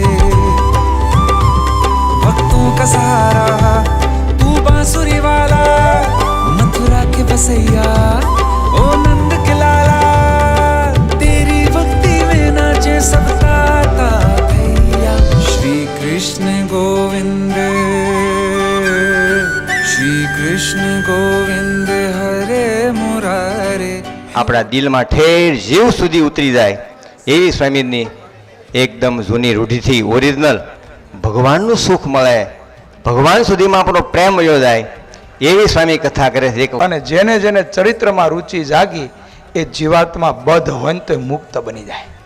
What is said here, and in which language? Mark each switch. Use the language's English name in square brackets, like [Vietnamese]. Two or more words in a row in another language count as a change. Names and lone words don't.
[Hindi] भक्तों का सहारा तू बांसुरी वाला, मथुरा के बसैया ओ नंद के लाला. तेरी भक्ति में नाचे सब ताता भैया. श्री कृष्ण गोविंद, श्री कृष्ण गोविंद हरे मुरारे. [Gujarati] આપણા દિલમાં ઠેર જીવ સુધી ઉતરી જાય એવી સ્વામીની એકદમ જૂની રૂઢિથી ઓરિજિનલ ભગવાનનું સુખ મળે, ભગવાન સુધીમાં આપણો પ્રેમ વયો જાય એવી સ્વામી કથા કરે છે. અને જેને જેને ચરિત્રમાં રુચિ જાગી એ જીવાત્મા બદ્ધ હોય તો મુક્ત બની જાય.